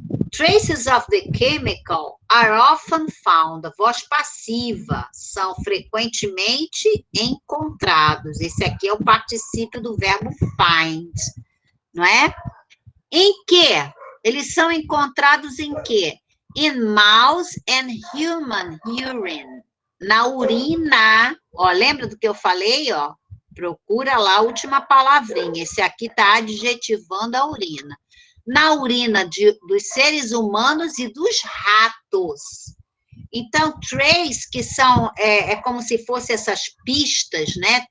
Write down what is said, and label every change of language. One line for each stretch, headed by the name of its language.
English: Traces of the chemical are often found,
Portuguese: a voz passiva, são frequentemente encontrados. Esse aqui é o particípio do verbo find, não é? Em que? Eles são encontrados em quê?
English: In mouse and human urine.
Portuguese: Na urina, ó, lembra do que eu falei, ó? Procura lá a última palavrinha. Esse aqui está adjetivando a urina. Na urina dos seres humanos e dos ratos. Então, trace, que são, é como se fossem essas pistas, né?